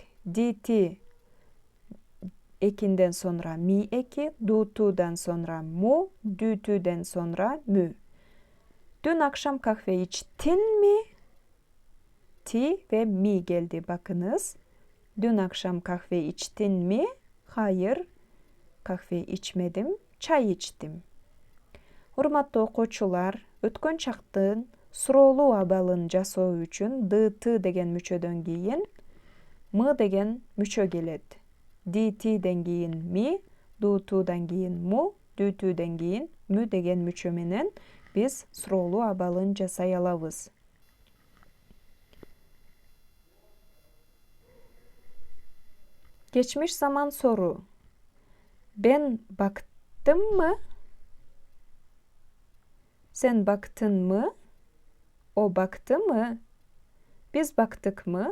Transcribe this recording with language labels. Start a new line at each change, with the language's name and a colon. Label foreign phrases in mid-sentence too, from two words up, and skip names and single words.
Turkish: D-T ekinden sonra mi eki, du-tu'dan sonra mu, dü-tü'den sonra mü. Dün akşam kahve içtin mi? Ti ve mi geldi bakınız. Dün akşam kahve içtin mi? Hayır, kahve içmedim, çay içtim.
Kyrgyz: Урматтуу окуучулар, өткөн чактын суроолуу абалын жасоо үчүн д-т деген мүчөдөн кийин м деген мүчө келет. д-тден кийин ми, ду-тудан кийин му, дүү-түүдөн кийин мü деген мүчө менен биз суроолуу абалын жасай алабыз.
Turkish: Geçmiş zaman soru. Ben baktım mı? Sen baktın mı? O baktı mı? Biz baktık mı?